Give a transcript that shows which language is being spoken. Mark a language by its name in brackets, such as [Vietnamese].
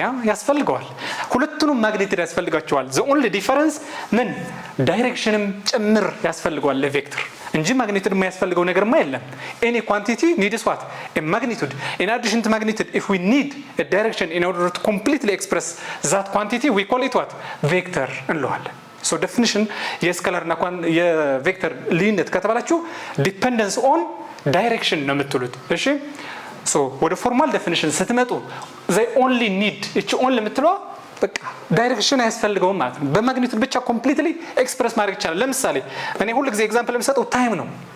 [Amharic] ያስፈልገዋል። ሁለቱንም ማግኒቱድ ያስፈልጋቸዋል። [English] the only difference [Amharic] ምን ዳይሬክሽንም ጭምር ያስፈልገዋል ለቬክተር እንጂ ማግኒቱድ የማያስፈልገው ነገርማ የለም። [English] any quantity needs what? a magnitude. in addition to magnitude, if we need a direction in order to completely express that quantity, we call it what? [Amharic] vector እንለዋለን። so definition የስካላር እና የቬክተር ልዩነት ከተባላችሁ [English] dependence on direction [Amharic] ነው የምትሉት። እሺ so ወደ ፎርማል ዴፊኒሽን ስትመጡ [English] they only need [Amharic] እቺ only የምትለው በቃ ዳይሬክሽን አያስፈልገውም ማለት ነው። በማግኒቱድ ብቻ ኮምፕሊትሊ ኤክስፕረስ ማድረግ ይቻላል። ለምሳሌ እኔ ሁሉ ጊዜ ኤግዛምፕል የምሰጠው ታይም ነው።